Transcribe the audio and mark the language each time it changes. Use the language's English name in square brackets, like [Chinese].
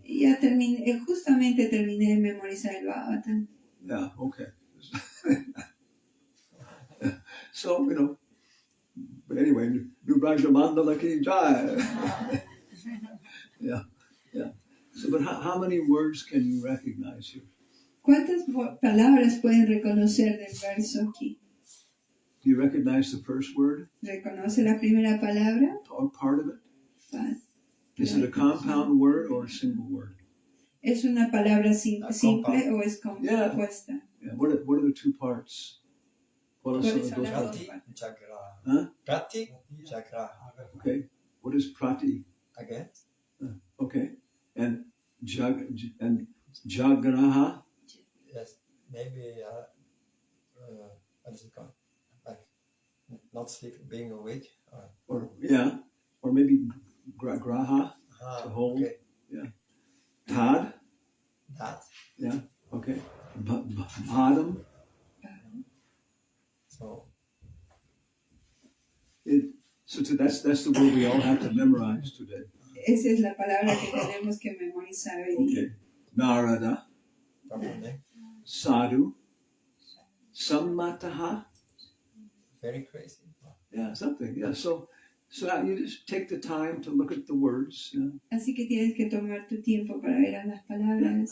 [Spanish] Ya justamente terminé de memorizar el Bhagavatam. [English] Yeah, okay. So, but anyway, [Hindi] Nubraja Mandala ki jai. [English] Yeah. So, but how many words can you recognize here? [Spanish] ¿Cuántas palabras pueden reconocer del verso aquí? [English] Do you recognize the first word [Spanish] ¿Reconoce la primera palabra? [English] or part of it? Is it a compound word or a single word? [Spanish] ¿Es una palabra simple o es compuesta? [English] Yeah. What are the two parts? What are some of those parts? Huh? Prati, Chakra. Okay. What is prati? Again? Okay. And jagraha? Yes. Maybe, what is it called? Like, not sleeping, being awake. Or maybe graha, to hold. Okay. Yeah. Tad? That. Yeah. Okay. Bottom? So that's the word we all have to memorize today. [Spanish] Esa es la palabra que tenemos que memorizar hoy día. [English] Okay. Narada, Sadhu, Sammataha. Very crazy. Yeah, something. Yeah. So you just take the time to look at the words. [Spanish] Así que tienes que tomar tu tiempo para ver a las palabras.